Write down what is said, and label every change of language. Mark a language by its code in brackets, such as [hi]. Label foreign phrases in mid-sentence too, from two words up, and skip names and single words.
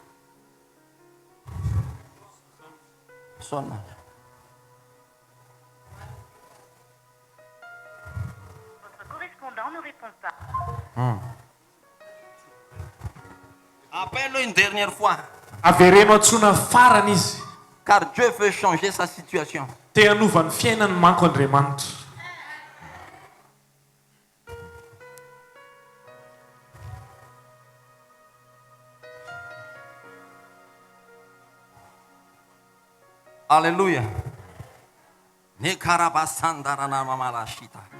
[fr] Sonne. Votre correspondant ne répond pas. Appelle-le une dernière fois. [mg] Averenao antsona farany izy. [fr] Car Dieu veut changer sa situation. [mg] Te hanova ny fiainany manko Andriamanitra. [fr] Alléluia. Ne karabasandara mamalashita.